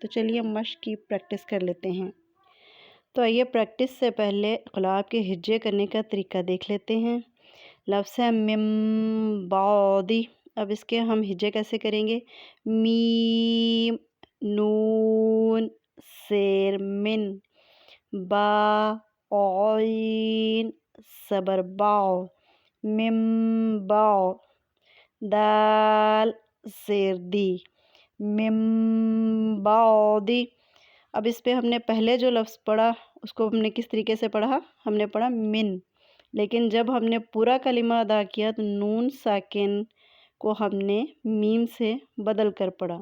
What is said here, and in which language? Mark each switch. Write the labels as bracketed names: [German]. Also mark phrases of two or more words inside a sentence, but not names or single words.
[Urdu] تو چلیے مشق کی پریکٹس کر لیتے ہیں۔ تو آئیے پریکٹس سے پہلے اقلاب کے ہجے کرنے کا طریقہ دیکھ لیتے ہیں۔ لفظ ہے [Arabic] من بعد۔ [Urdu] اب اس کے ہم ہجے کیسے کریں گے؟ میم، نون، زیر من، با، عین، زبر باء، من باء، دال، زیر دی، [Arabic] من بعد۔ [Urdu] اب اس پہ ہم نے پہلے جو لفظ پڑھا اس کو ہم نے کس طریقے سے پڑھا؟ ہم نے پڑھا من، لیکن جب ہم نے پورا کلمہ ادا کیا تو نون ساکن کو ہم نے میم سے بدل کر پڑھا۔